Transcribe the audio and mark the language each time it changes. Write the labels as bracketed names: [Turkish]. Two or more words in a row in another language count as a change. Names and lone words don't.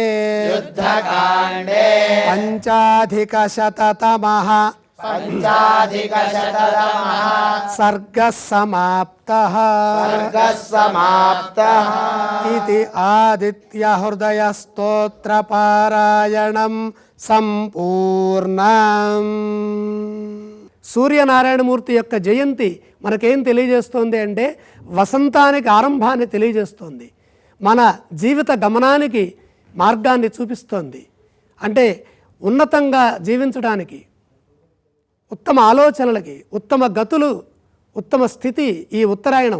[Sanskrit] युद्धकाण्डे पञ्चाधिकशततमः पञ्चाधिकशततमः सर्गः समाप्तः सर्गः समाप्तः इति आदित्यहृदयस्तोत्रपारायणं సంపూర్ణం. [Telugu] సూర్యనారాయణమూర్తి యొక్క జయంతి మనకేం తెలియజేస్తోంది అంటే వసంతానికి ఆరంభాన్ని తెలియజేస్తోంది, మన జీవిత గమనానికి మార్గాన్ని చూపిస్తోంది. అంటే ఉన్నతంగా జీవించడానికి, ఉత్తమ ఆలోచనలకి, ఉత్తమ గతులు, ఉత్తమ స్థితి ఈ ఉత్తరాయణం.